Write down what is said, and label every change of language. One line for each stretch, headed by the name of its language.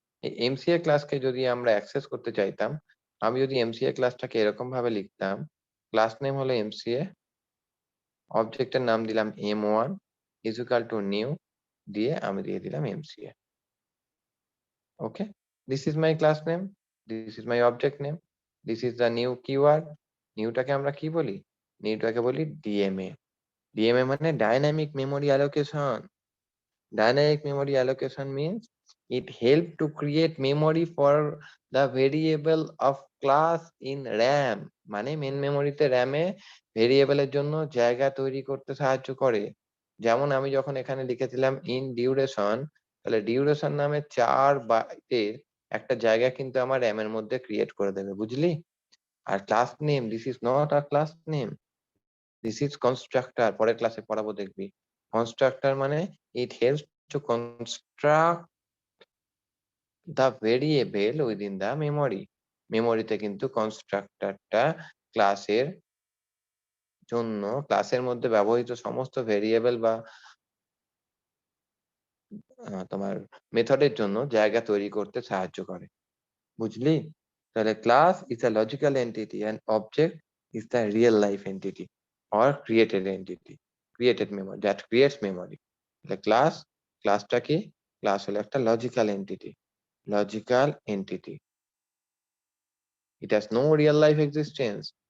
Bangla: এই এমসিএ ক্লাসকে যদি আমরা অ্যাক্সেস করতে চাইতাম, আমি যদি এমসিএ ক্লাসটাকে এরকম ভাবে লিখতাম, ক্লাস নেম হলো এমসিএ, অবজেক্টের নাম দিলাম M1 is equal to new, দিয়ে আমি দিয়ে দিলাম MCA.
English: Okay, this is my class name, this is my object name, this is the new keyword.
Bangla: নিউটাকে আমরা কি বলি? নিউটাকে বলি ডিএমএ। ডিএমএ মানে dynamic memory allocation.
English: Dynamic memory allocation means it help to create memory for the variable of class in RAM,
Bangla: মানে main মেমোরিতে র্যামে ভেরিয়েবলের জন্য জায়গা তৈরি করতে সাহায্য করে। যেমন আমি যখন এখানে লিখেছিলাম ইন ডিউরেশন, তাহলে ডিউরেশন নামে 4 বাইটের একটা জায়গা কিন্তু আমার র্যাম এর মধ্যে ক্রিয়েট করে দেবে। বুঝলি?
English: আর class name, this is not a class name, this is constructor.
Bangla: পরের ক্লাসে পড়াবো দেখবি। কনস্ট্রাক্টর মানে
English: It helps to construct the variable within the memory.
Bangla: মেমোরিতে কিন্তু কনস্ট্রাক্টরটা ক্লাসের জন্য, ক্লাসের মধ্যে ব্যবহৃত সমস্ত ভেরিয়েবল বা তোমার মেথডের জন্য জায়গা তৈরি করতে সাহায্য করে। বুঝলি?
English: তাহলে class is a logical entity and object is the real life entity or created entity, created memory that creates memory.
Bangla: তাহলে ক্লাসটা কি? ক্লাস হলো একটা logical entity, logical entity.
English: It has no real life existence.